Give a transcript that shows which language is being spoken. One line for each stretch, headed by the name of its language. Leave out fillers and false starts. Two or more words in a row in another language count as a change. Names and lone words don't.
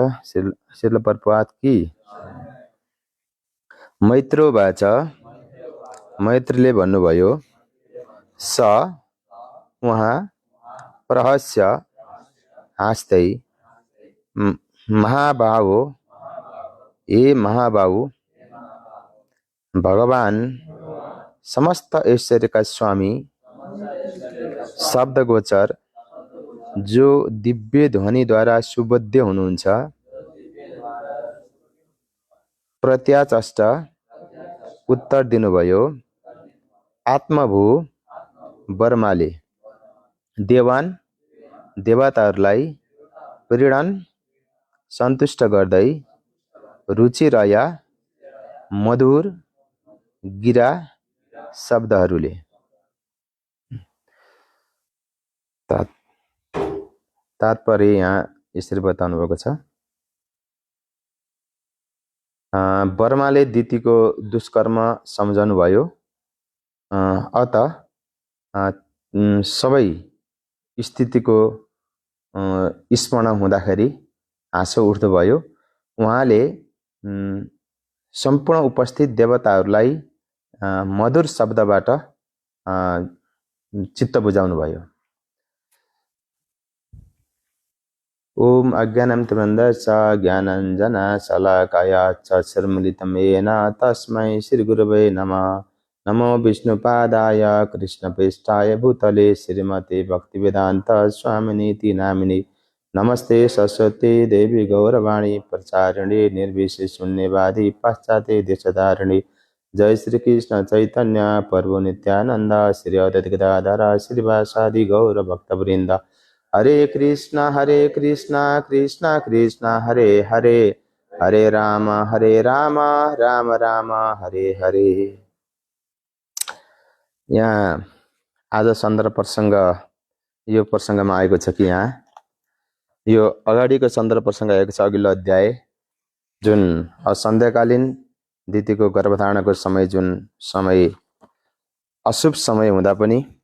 Nepali: शिल प्रपात की मैत्रोवाच मैत्रीले भन्नुभयो स उहाँ प्रहस्य हाँस्दै महाबाहो ए महाबाहु भगवान् समस्त ऐश्वर्यका स्वामी शब्दगोचर जो दिव्य ध्वनिद्वारा सुबोध्य हुनुहुन्छ प्रत्याचष्ट उत्तर दिनुभयो। आत्मभू वर्माले देवान देवताहरूलाई प्रीणन सन्तुष्ट गर्दै रुचिरया मधुर गिरा शब्दहरूले। तात्पर्य यहाँ यसरी बताउनु भएको छ। वर्माले दितिको दुष्कर्म सम्झनु भयो। अत सबै स्थितिको स्मरण हुँदाखेरि हाँसो उठ्दो भयो। उहाँले सम्पूर्ण उपस्थित देवताहरूलाई मधुर शब्दबाट चित्त बुझाउनु भयो।
Sanskrit: ओम अज्ञानं तिमिरन्धस्य ज्ञानाञ्जना शलाकया चक्षुर्मिलितं येन तस्मै श्रीगुरवे नमः। नमो विष्णुपादाय कृष्णप्रेष्ठाय भूतले श्रीमते भक्तिवेदान्त स्वामिनीति नामिने। नमस्ते सरस्वती देवी गौरवाणी प्रचारिणे निर्विशेष शून्यवादी पाश्चात्य देशधारिणे। जय श्री कृष्ण चैतन्य प्रभु नित्यानंद श्री अद्वैत गदाधर श्रीवासादि गौर भक्तवृंद। हरे कृष्णा कृष्णा कृष्णा हरे हरे, हरे राम राम राम हरे हरे।
Nepali: यहाँ आज सन्दर्भ प्रसङ्ग यो प्रसङ्गमा आएको छ कि यहाँ यो अगाडिको सन्दर्भ प्रसङ्ग आएको छ अघिल्लो अध्याय, जुन सन्ध्याकालीन दिदीको गर्भधारणको समय, जुन समय अशुभ समय हुँदा पनि